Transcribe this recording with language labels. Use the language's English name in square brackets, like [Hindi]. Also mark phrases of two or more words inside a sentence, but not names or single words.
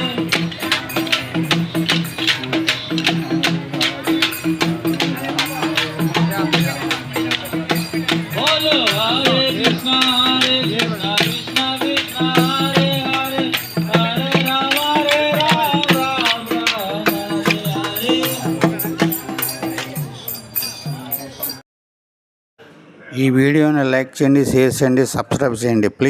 [Sanskrit] Bolo Hare Krishna, Krishna Krishna, Hare Hare, Hare Ram, Ram Ram, Hare Hare. [Telugu] ఈ వీడియోని లైక్ చేయండి, షేర్ చేయండి, సబ్స్క్రైబ్ చేయండి ప్లీజ్.